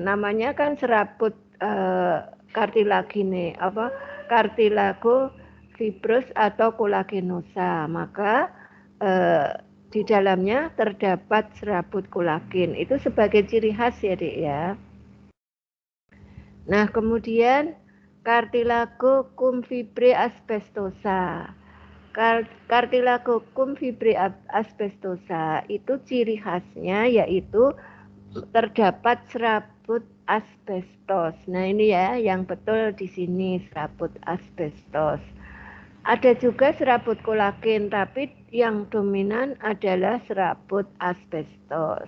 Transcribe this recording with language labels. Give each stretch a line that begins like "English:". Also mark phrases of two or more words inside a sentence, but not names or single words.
Indonesian: Namanya kan serabut kartilagine, apa kartilago fibros atau kolagenosa. Maka di dalamnya terdapat serabut kolagen. Itu sebagai ciri khas ya, Dik ya. Nah, kemudian Cartilago cum fibre asbestosa. Cartilago cum fibre asbestosa itu ciri khasnya yaitu terdapat serabut asbestos. Nah, ini ya yang betul di sini, serabut asbestos. Ada juga serabut kolagen, tapi yang dominan adalah serabut asbestos.